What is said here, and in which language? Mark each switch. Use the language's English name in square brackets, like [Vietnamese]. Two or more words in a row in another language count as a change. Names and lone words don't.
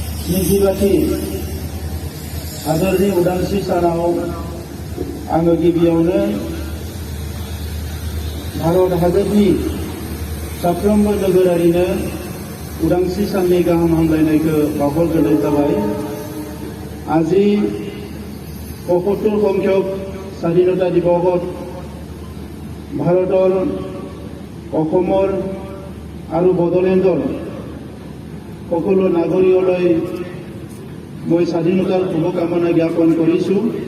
[Bodo] मिजिबाथि हादरनि उदांस्रि सानाव आङो गिबियावनो भारत हादरनि साफ्रोमबो नोगोरारिनो उदांस्रि साननि गाहाम हामलायनायखौ बावहरग्रोनाय जाबाय। [Assamese] আজি ৭৫ সংখ্যক স্বাধীনতা দিৱসত ভাৰতৰ অসমৰ আৰু বড়োলেণ্ডৰ সকলো নাগৰিকলৈ মই স্বাধীনতাৰ শুভকামনা জ্ঞাপন কৰিছোঁ।